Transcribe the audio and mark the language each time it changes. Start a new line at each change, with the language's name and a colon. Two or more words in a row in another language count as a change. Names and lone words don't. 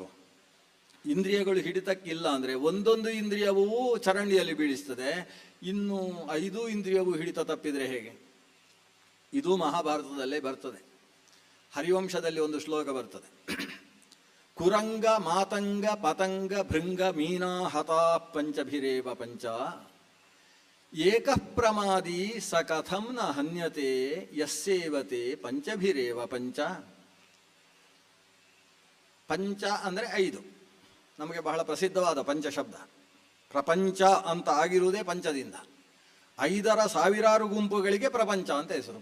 Kannada: ಇಂದ್ರಿಯಗಳು ಹಿಡಿತಕ್ಕಿಲ್ಲ ಅಂದರೆ ಒಂದೊಂದು ಇಂದ್ರಿಯವೂ ಚರಂಡಿಯಲ್ಲಿ ಬೀಳಿಸ್ತದೆ, ಇನ್ನು 5 ಇಂದ್ರಿಯವೂ ಹಿಡಿತ ತಪ್ಪಿದರೆ ಹೇಗೆ? ಇದು ಮಹಾಭಾರತದಲ್ಲೇ ಬರ್ತದೆ. ಹರಿವಂಶದಲ್ಲಿ ಒಂದು ಶ್ಲೋಕ ಬರ್ತದೆ.
Sanskrit: ಕುರಂಗ ಮಾತಂಗ ಪತಂಗ ಭೃಂಗ ಮೀನಾ ಹತಾ ಪಂಚಭಿರೇವ ಪಂಚ ಏಕಃ ಪ್ರಮಾದಿ ಸ ಕಥಂ ನ ಹನ್ಯತೆ ಯಸ್ಸೇವತೆ ಪಂಚಭಿರೇವ ಪಂಚ.
Kannada: ಪಂಚ ಅಂದರೆ 5. ನಮಗೆ ಬಹಳ ಪ್ರಸಿದ್ಧವಾದ ಪಂಚಶಬ್ದ. ಪ್ರಪಂಚ ಅಂತ ಆಗಿರುವುದೇ ಪಂಚದಿಂದ. 5ರ ಸಾವಿರಾರು ಗುಂಪುಗಳಿಗೆ ಪ್ರಪಂಚ ಅಂತ ಹೆಸರು.